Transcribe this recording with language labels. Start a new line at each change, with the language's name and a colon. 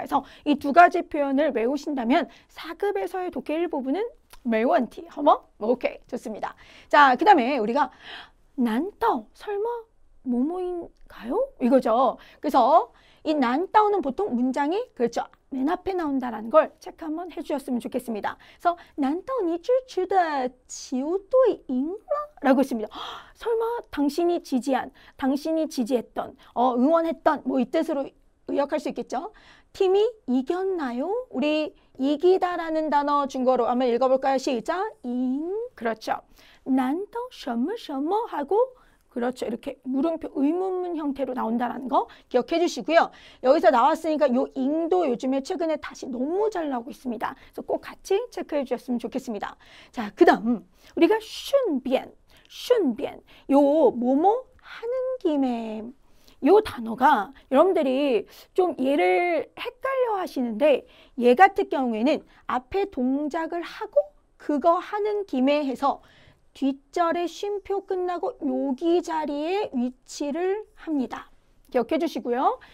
Korean: 그래서 이 두 가지 표현을 외우신다면 4급에서의 독해 일부분은
Chinese: 没问题.
Korean: 허머? 오케이, 좋습니다. 자, 그 다음에 우리가 난따오, 설마 뭐뭐인가요? 이거죠. 그래서 이 난따오는 보통 문장이 그렇죠. 맨 앞에 나온다라는 걸 체크 한번 해주셨으면 좋겠습니다.
Chinese: 그래서 难道你支持的球队赢了?
Korean: 라고 했습니다. 설마 당신이 지지했던, 응원했던 뭐 이 뜻으로 의역할 수 있겠죠. 팀이 이겼나요? 우리 이기다라는 단어 중국어로 한번 읽어볼까요? 시작. 잉. 그렇죠. 难道什么什么 하고 그렇죠. 이렇게 물음표 의문문 형태로 나온다는 거 기억해 주시고요. 여기서 나왔으니까 요 잉도 요즘에 최근에 다시 너무 잘 나오고 있습니다. 그래서 꼭 같이 체크해 주셨으면 좋겠습니다. 자, 그 다음 우리가 顺便, 요 뭐뭐 하는 김에 요 단어가 여러분들이 좀 얘를 헷갈려 하시는데 얘 같은 경우에는 앞에 동작을 하고 그거 하는 김에 해서 뒷절에 쉼표 끝나고 여기 자리에 위치를 합니다. 기억해 주시고요.